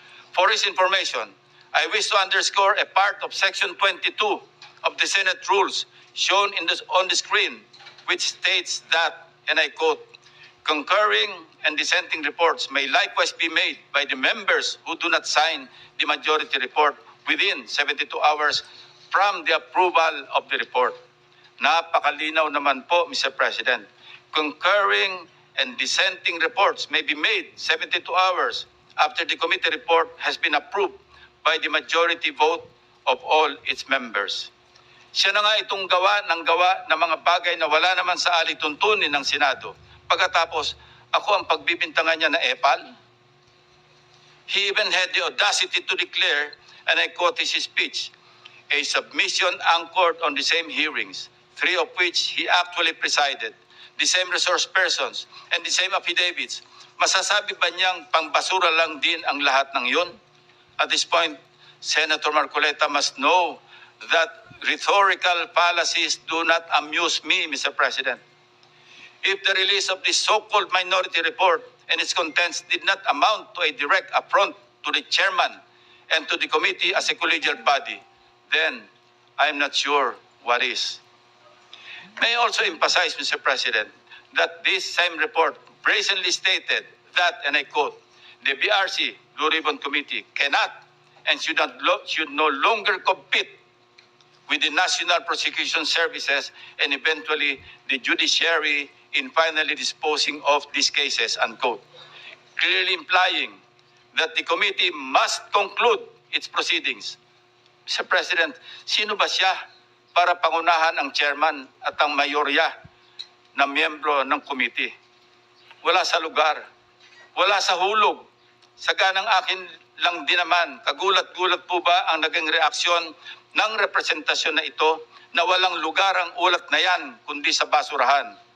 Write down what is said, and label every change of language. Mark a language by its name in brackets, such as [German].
[English] For his information, I wish to underscore a part of Section 22 of the Senate rules shown on the screen, which states that, and I quote, concurring and dissenting reports may likewise be made by the members who do not sign the majority report within 72 hours from the approval of the report. [Filipino] Napakalinaw naman po, [English] Mr. President. Concurring and dissenting reports may be made 72 hours after the committee report has been approved by the majority vote of all its members. [Filipino] Siya na nga itong gawa ng mga bagay na wala naman sa alituntunin ng Senado. Pagkatapos, ako ang pagbibintangan niya na epal. [English] He even had the audacity to declare, and I quote his speech, a submission anchored on the same hearings, 3 of which he actually presided, the same resource persons, and the same affidavits. [Filipino] Masasabi ba niyang pangbasura lang din ang lahat ng yun? [English] At this point, Senator Marcoleta must know that rhetorical fallacies do not amuse me, Mr. President. If the release of this so-called minority report and its contents did not amount to a direct affront to the chairman and to the committee as a collegial body, then I am not sure what is. May I also emphasize, Mr. President, that this same report brazenly stated that, and I quote, the BRC, Blue Ribbon Committee, cannot and should no longer compete with the National Prosecution Services and eventually the judiciary in finally disposing of these cases, unquote. Clearly implying that the committee must conclude its proceedings. Mr. [Filipino] President, sino ba siya para pangunahan ang chairman at ang mayorya na miyembro ng committee? Wala sa lugar, wala sa hulog. Saganang akin lang din naman, kagulat-gulat po ba ang naging reaksyon ng representasyon na ito na walang lugar ang ulat na yan kundi sa basurahan?